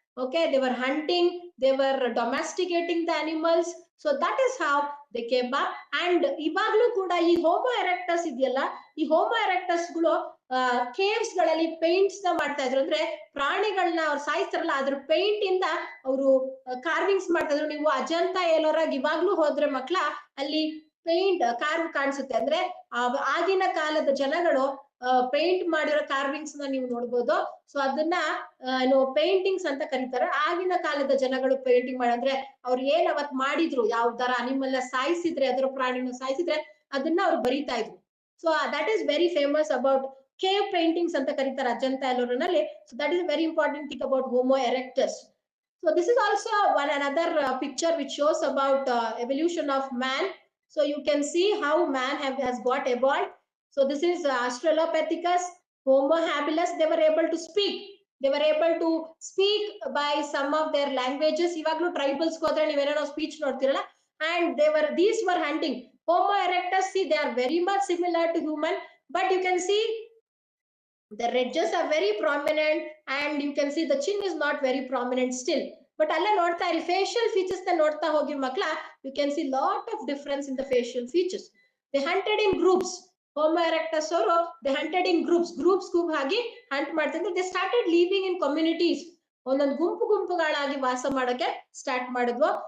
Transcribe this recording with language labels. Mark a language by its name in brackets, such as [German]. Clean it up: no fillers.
[English] Okay, they were hunting, they were domesticating the animals. So that is how they came up. [Kannada] And ಇವಾಗ್ಲೂ ಕೂಡ ಈ homo erectus ಇದೆಯಲ್ಲ, ಈ homo erectus ಗಳು caves ಗಳಲ್ಲಿ paints ನ ಮಾಡ್ತಾ ಇದ್ರು. ಅಂದ್ರೆ ಪ್ರಾಣಿಗಳನ್ನ ಅವ್ರು ಸಾಯಿಸ್ತಾರಲ್ಲ, ಅದ್ರ ಪೇಂಟ್ ಇಂದ ಅವರು ಕಾರ್ವಿಂಗ್ಸ್ ಮಾಡ್ತಾ ಇದ್ರು. ನೀವು ಅಜಂತಾ ಎಲ್ಲೋರಾಗ ಇವಾಗ್ಲೂ ಹೋದ್ರೆ ಮಕ್ಳ, ಅಲ್ಲಿ ಪೇಂಟ್ ಕಾರ್ವ್ ಕಾಣಿಸುತ್ತೆ. ಅಂದ್ರೆ ಆಗಿನ ಕಾಲದ ಜನಗಳು ಪೇಂಟ್ ಮಾಡಿರೋ ಕಾರ್ವಿಂಗ್ಸ್ ನ ನೀವು ನೋಡ್ಬೋದು. ಸೊ ಅದನ್ನ ಪೇಂಟಿಂಗ್ಸ್ ಅಂತ ಕರೀತಾರೆ. ಆಗಿನ ಕಾಲದ ಜನಗಳು ಪೇಂಟಿಂಗ್ ಮಾಡಂದ್ರೆ ಅವ್ರು ಏನ್ ಅವತ್ ಮಾಡಿದ್ರು, ಯಾವ ತರ ಅನಿಮಲ್ ಸಾಯಿಸಿದ್ರೆ, ಅದರ ಪ್ರಾಣಿನ ಸಾಯಿಸಿದ್ರೆ ಅದನ್ನ ಅವ್ರು ಬರೀತಾ ಇದ್ರು. [English] so that is very famous about cave paintings [Kannada] ಅಂತ ಕರೀತಾರೆ Ajanta ಎಲ್ಲೋರಲ್ಲಿ. [English] So that is very important thing about homo erectus. So this is also another picture which shows about evolution of man. So you can see how man has got evolved. So this is Australopithecus, Homo habilis. They were able to speak. They were able to speak by some of their languages. [Kannada] Ivaglu tribals ko adra nevenno speech noಡ್ತಿರಲ್ಲ, [English] and these were hunting. Homo erectus, see, they are very much similar to human, but you can see the ridges are very prominent, and you can see the chin is not very prominent still. [Kannada] But alla nodta iri facial features na nodta hogi makla, [English] you can see lot of difference in the facial features. They hunted in groups. Homo erectus [Kannada] ಅವರು [English] they hunted in groups [Kannada] ಆಗಿ hunt ಮಾಡ್ತಿದ್ರು. [English] They started living in communities. [Kannada] ಒಂದೊಂದು ಗುಂಪುಗಳಾಗಿ ವಾಸ ಮಾಡಕ್ಕೆ start ಮಾಡಿದ್ವು.